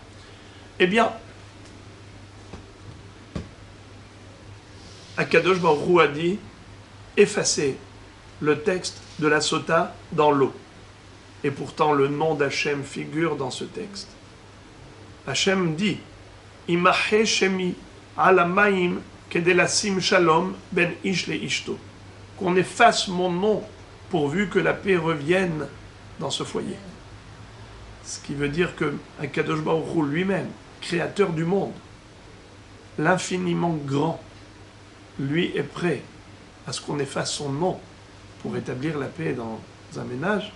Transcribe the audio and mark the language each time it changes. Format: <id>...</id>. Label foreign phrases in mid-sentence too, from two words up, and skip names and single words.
<fr>Eh bien, Akadosh Baruch Hu a dit, effacez le texte de la Sota dans l'eau. Et pourtant, le nom d'Hachem figure dans ce texte. Hachem dit,</fr> <he>ימחה שמי על המים כדי לעשות שלום בין איש לאשתו.</he> <fr>Qu'on efface mon nom pourvu que la paix revienne dans ce foyer. Ce qui veut dire que Akadosh Baruch Hu lui-même, créateur du monde, l'infiniment grand, lui est prêt à ce qu'on efface son nom pour établir la paix dans un ménage.</fr>